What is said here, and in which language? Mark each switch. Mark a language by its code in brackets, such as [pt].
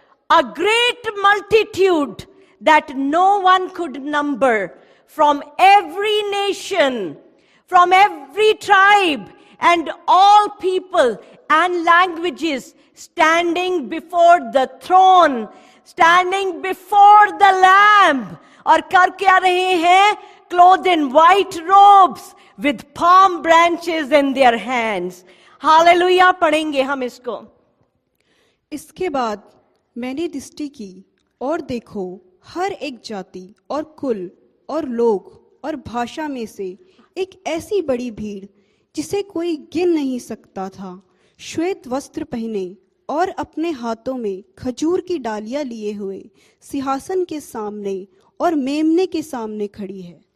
[en] A great multitude that no one could number, from every nation, from every tribe and all people and languages standing before the throne, standing before the Lamb. [hi] और कर क्या रहे हैं? [en] Clothed in white robes with palm branches in their hands. [hi] Hallelujah पढ़ेंगे हम इसको। इसके बाद मैंने दृष्टि की और देखो, हर एक जाति और कुल और लोग और भाषा में से एक ऐसी बड़ी भीड़ जिसे कोई गिन नहीं सकता था, श्वेत वस्त्र पहने और अपने हाथों में खजूर की डालियां लिए हुए सिंहासन के सामने और मेमने के सामने खड़ी है।